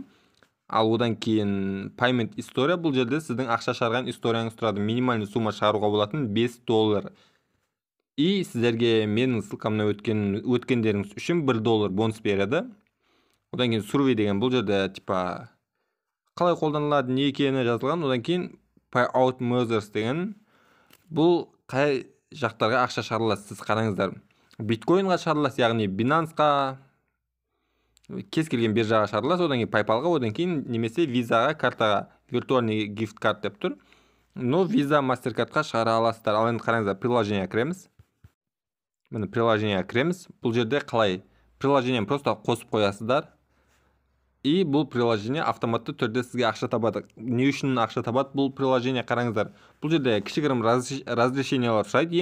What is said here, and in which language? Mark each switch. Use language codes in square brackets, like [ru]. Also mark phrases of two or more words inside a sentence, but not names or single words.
[kk] Ал одан кейін payment история, бұл жерде сіздің ақша шығарған историяңыз тұрады. [ru] Минимальный сумма [kk] шығаруға болатын $5. И сіздерге менің ссылкамнан өткендеріңіз үшін $1 бонус береді. Одан кейін survey деген, бұл жерде типа қалай қолданылады, не екені жазылған. Одан кейін [en] payout measures [kk] деген, бұл қай жақтарға ақша шығарыласыз. Сіз қараңыздар, биткоинға шығарыласыз, яғни Binanceға, кез келген биржаға шығарыласыз. Одан кейін PayPalға, одан кейін немесе визаға, картаға, виртуальный [en] gift card [kk] деп тұр. Visa, MasterCardқа шығара аласыздар. Ал енді қараңыздар, приложениеға кіреміз. Міне приложениеға кіреміз. Бұл жерде қалай? Приложениені просто қосып қоясыздар. И бұл приложение автоматты түрде сізге ақша табады. Не үшін ақша табады бұл приложение? Қараңыздар, бұл жерде кішігірім разрешениялар сұрайды.